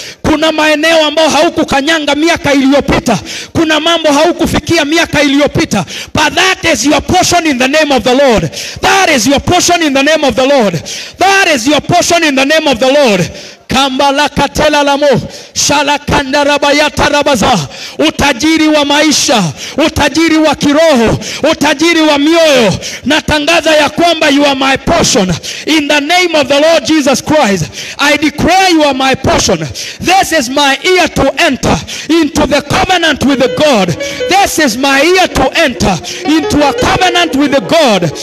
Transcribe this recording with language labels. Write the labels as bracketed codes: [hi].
[sw] Kuna maeneo ambao haukukanyanga miaka iliyopita. Kuna mambo haukufikia miaka iliyopita. [en] But that is your portion in the name of the Lord. That is your portion in the name of the Lord. That is your portion in the name of the Lord. Kambala katela lamo shala kandarabayata rabaza. [sw] Utajiri wa maisha, utajiri wa kiroho, utajiri wa mioyo. Natangaza ya kwamba [en] you are my portion in the name of the Lord Jesus Christ. I declare you are my portion. This is my year to enter into the covenant with the God. This is my year to enter into a covenant with the God.